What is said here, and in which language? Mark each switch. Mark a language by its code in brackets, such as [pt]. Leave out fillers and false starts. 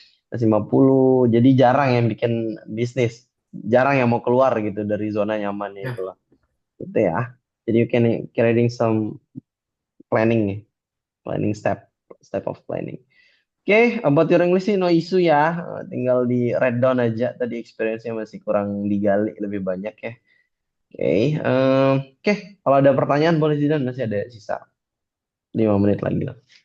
[id] Atas 50, jadi jarang yang bikin bisnis. Jarang yang mau keluar gitu dari zona nyamannya Yeah. itulah. Gitu ya. [en] Jadi you can creating some planning nih, planning step of planning. [id] Oke, [en] about your English [id] sih [en] no issue [id] ya. Tinggal di [en] write down [id] aja. Tadi experience-nya masih kurang digali lebih banyak ya. Oke, oke. Kalau ada pertanyaan boleh Zidan, masih ada sisa 5 menit lagi lah.